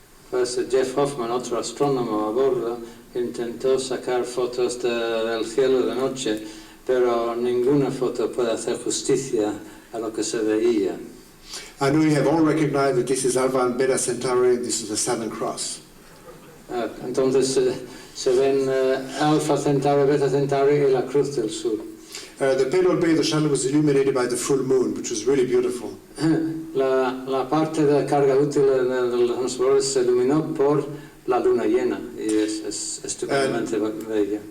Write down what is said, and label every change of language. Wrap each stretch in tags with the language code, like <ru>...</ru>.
<es>Pues Jeff Hoffman, otro astrónomo a bordo, intentó sacar fotos del cielo de noche, pero ninguna foto puede hacer justicia a lo que se veía.</es> <en>I know you have all recognized that this is Alpha and Beta Centauri, and this is the Southern Cross.</en> <es>Entonces se ven Alpha Centauri, Beta Centauri y la Cruz del Sur.</es> <en>The payload bay of the shuttle was illuminated by the full moon, which was really beautiful.</en> <es>La parte de la carga útil de los transbordadores se iluminó por la luna llena y es estupendamente bella.</es>